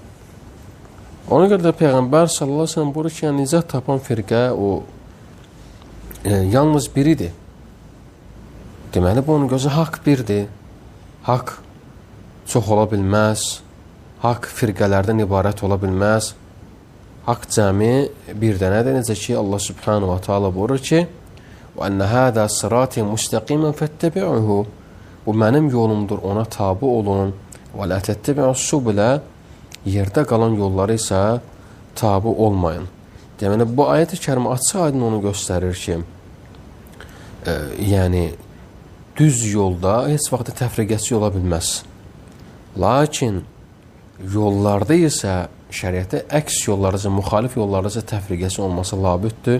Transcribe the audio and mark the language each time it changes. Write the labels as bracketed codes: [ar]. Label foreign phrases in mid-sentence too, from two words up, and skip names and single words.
[az] Ona görə də Peyğəmbər [ar] صلى الله عليه وسلم [az] buyurur ki, yəni nizat tapan firqə o yalnız biridir. Deməli, bu onun gözü haqq birdir. Haqq çox ola bilməz. Haqq firqələrdən ibarət ola bilməz. haqq cəmi bir dənədir. Necə ki, Allah [ar] سبحانه وتعالى [az] buyurur ki, [ar] وَأَنَّ هَذَا صِرَاطِ مُسْتَقِيمًا فَاتَّبِعُهُ [az] Bu mənim yolumdur, ona tabi olun. [ar] وَلَا تَتَّبِعُوا السُّبُلَ [az] Yerdə qalan yolları isə tabi olmayın. Deməli, bu ayət-i kərimə açıq aydın onu göstərir ki, yəni, düz yolda heç vaxt təfriqəsi ola bilməz. Lakin yollarda isə şəriətə əks yollarıca, müxalif yollarıca təfriqəsi olması labüddür.